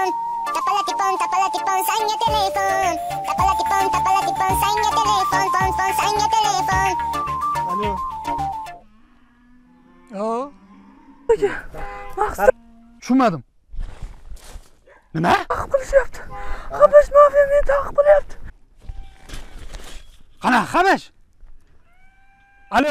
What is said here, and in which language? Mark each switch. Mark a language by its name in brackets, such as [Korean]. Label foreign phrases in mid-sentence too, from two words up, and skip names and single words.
[Uzbek] Tapalatipon, sanga telepon. Tapalatipon, sanga telepon. Pon, sanga telepon. Alo. Maqsad. Tushunmadim. Nima? Taqib qilishyapti. Habash mafiya meni taqib qilyapti. Qana, Habash? Alo.